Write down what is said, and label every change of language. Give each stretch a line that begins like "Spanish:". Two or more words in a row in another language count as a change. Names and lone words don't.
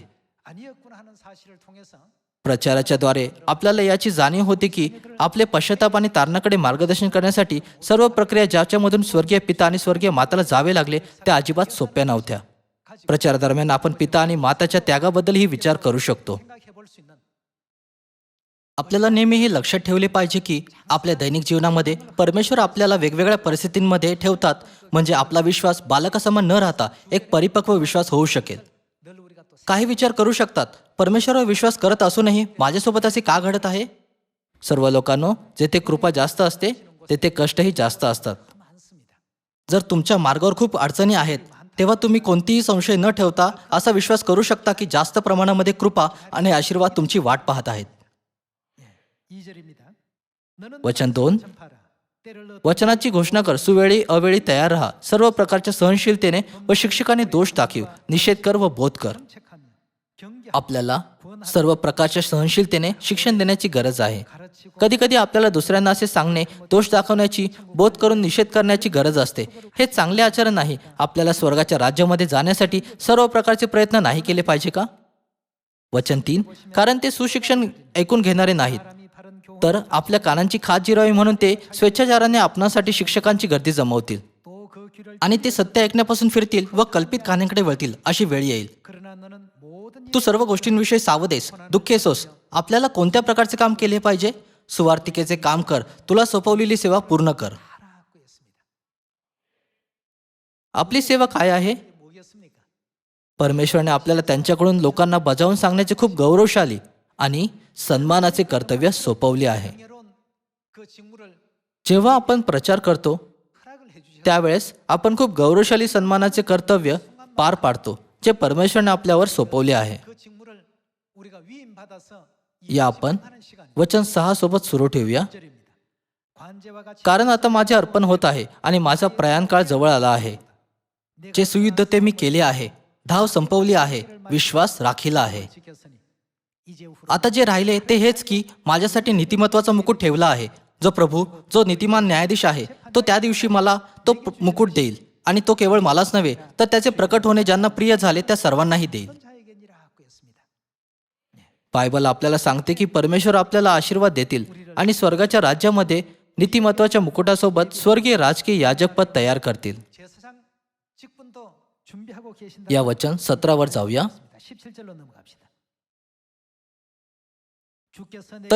Korean: 아니었구나 하는 사실을 통해서
Marathi: प्रचाराच्या द्वारे आपल्याला याची जाणीव होते की आपले पश्चाताप आणि तारणाकडे मार्गदर्शन करण्यासाठी सर्व प्रक्रिया ज्याच्यामधून स्वर्गीय पिता आणि स्वर्गीय माताला जावे लागले त्या अजिबात सोप्या नव्हत्या. प्रचारादरम्यान आपण पिता आणि माताच्या त्यागाबद्दलही विचार करू शकतो.
Korean: 생각해 볼 수 있는
Marathi: आपल्याला नेहमी हे लक्षात ठेवले पाहिजे की आपल्या दैनिक जीवनामध्ये परमेश्वर आपल्याला वेगवेगळ्या परिस्थितींमध्ये ठेवतात म्हणजे आपला विश्वास बालकासमान न राहता एक परिपक्व विश्वास होऊ शकेल.
Korean: 늘 우리가 또
Marathi: काही विचार करू शकतात, परमेश्वरावर विश्वास करत असूनही माझ्यासोबत असे का घडत आहे? सर्व लोकांनो, जेथे कृपा जास्त असते तेथे कष्टही जास्त असतात.
Korean: 많습니다.
Marathi: जर तुमच्या मार्गावर खूप अडचणी आहेत तेव्हा तुम्ही कोणतीही संशय न ठेवता असा विश्वास करू शकता की जास्त प्रमाणामध्ये कृपा आणि आशीर्वाद तुमची वाट पाहत आहेत.
Korean: 2절입니다. 너는
Marathi: वचन 2,
Korean: 전파라. 때를 얻어
Marathi: वचनाची घोषणा कर, सुवेळी अवेळी तयार राहा, सर्व प्रकारच्या सहनशीलतेने व शिक्षकाने दोष दाखव, निषेध कर व बोध कर.
Korean: 정책하며 경계하고
Marathi: आपल्याला सर्व प्रकारच्या सहनशीलतेने शिक्षण देण्याची गरज आहे.
Korean: 가르치고
Marathi: कधी कधी आपल्याला दुसऱ्यांना असे सांगणे, दोष दाखवण्याची, बोध करून निषेध करण्याची गरज असते. हे चांगले आचरण नाही. आपल्याला स्वर्गाच्या राज्यामध्ये जाण्यासाठी सर्व प्रकारचे प्रयत्न नाही केले पाहिजे का? वचन 3, कारण ते सुशिक्षण ऐकून घेणारे नाहीत,
Korean: 사람이 바른 교훈
Marathi: तर आपल्या कानांची खात जिरावी म्हणून ते स्वेच्छाचाराने आपणासाठी शिक्षकांची गर्दी जमवतील
Korean: 또 그 귀를
Marathi: आणि ते सत्य ऐकण्यापासून फिरतील व कल्पित कहाण्यांकडे वळतील. अशी वेळ येईल.
Korean: 그러나 너는 모든
Marathi: तू सर्व गोष्टींविषयी सावध आहेस, दुःखी असोस. आपल्याला कोणत्या प्रकारचे काम केले पाहिजे? सुवार्तिकेचे काम कर, तुला सोपवलेली सेवा पूर्ण कर.
Korean: 하라고 했습니다.
Marathi: आपली सेवा काय आहे?
Korean: 이게 뭐겠습니까?
Marathi: परमेश्वराने आपल्याला त्यांच्याकडून लोकांना बजावून सांगण्याचे खूप गौरवशाली आणि सन्मानाचे कर्तव्य सोपवले आहे.
Korean: 명예로운 그 직무를
Marathi: जेव्हा आपण प्रचार करतो
Korean: 허락을 해주셔.
Marathi: त्यावेळेस आपण खूप गौरवशाली सन्मानाचे कर्तव्य पार पाडतो जे परमेश्वराने आपल्यावर सोपवले आहे.
Korean: 그 직무를 우리가 위임 받아서
Marathi: या आपण
Korean: 하는 시간
Marathi: वचन 6 सोबत सुरू ठेवूया.
Korean: 1절입니다. 관제와 같이
Marathi: कारण आता माझे अर्पण होत आहे आणि माझा प्रयाणकाळ जवळ आला आहे. जे सुयुद्ध ते मी केले आहे, धाव संपवली आहे, विश्वास राखीला आहे.
Korean: 지켰으니 이제 후로
Marathi: आता जे राहिले ते हेच की माझ्यासाठी नीतिमत्वाचा मुकुट ठेवला आहे. जो प्रभू, जो नीतिमान न्यायाधीश आहे, तो त्या दिवशी मला तो मुकुट देईल आणि तो केवळ मलाच नव्हे तर त्याचे प्रकट होणे ज्यांना प्रिय झाले त्या सर्वांनाही देईल.
Korean: 자에게니라 했습니다.
Marathi: बायबल आपल्याला सांगते की परमेश्वर आपल्याला आशीर्वाद देतील आणि स्वर्गाच्या राज्यामध्ये नीतिमत्वाच्या मुकुटासोबत स्वर्गीय राजकीय याजकपद तयार करतील.
Korean: 제사장 직분도 준비하고 계신다.
Marathi: या वचन 17 वर जाऊया.
Korean: 17절로 넘어갑시다. 주께서 내